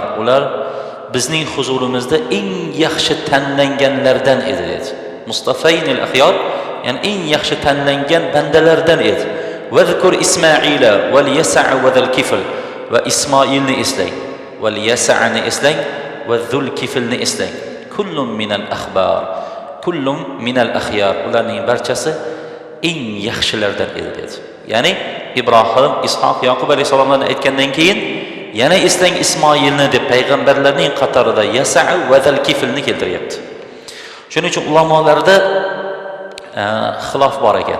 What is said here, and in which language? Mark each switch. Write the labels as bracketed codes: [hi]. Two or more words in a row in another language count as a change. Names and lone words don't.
[uz] Ular bizning huzurimizda eng yaxshi tanlanganlardan edi dedi. [ar] Mustafaynil akhyar, [uz] ya'ni eng yaxshi tanlangan bandalardan edi. [ar] Vazkur Ismoila val Yasa' va Zulkifl. [uz] Va Ismoilni eslang, val Yasa'ni eslang va Zulkiflni eslang. [ar] Kullum minal akhbar, kullum minal akhyar. [uz] Ularning barchasi eng yaxshilardan edi dedi. Ya'ni Ibrohim, Ishoq, Yaqub alayhisalomlarni aytgandan keyin yana eslang Ismoilni deb payg'ambarlarning qatorida Yasa' va Zulkiflni keltiryapti. Shuning uchun ulamolarda xilof bor ekan.